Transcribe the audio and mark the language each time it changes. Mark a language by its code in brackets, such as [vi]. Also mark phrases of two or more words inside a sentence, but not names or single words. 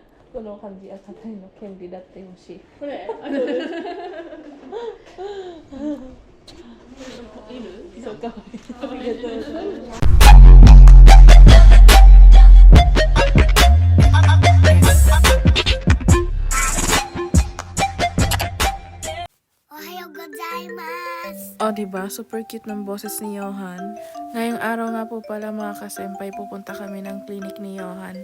[ja] この感じ、あ、肩の権利だってほしい。これいる？そうかわいい。ありがとうございます。 [tl] O, diba? [en] Super cute [tl] ng boses ni Johan. Ngayong araw nga po pala mga kasempay, pupunta kami ng clinic ni Johan.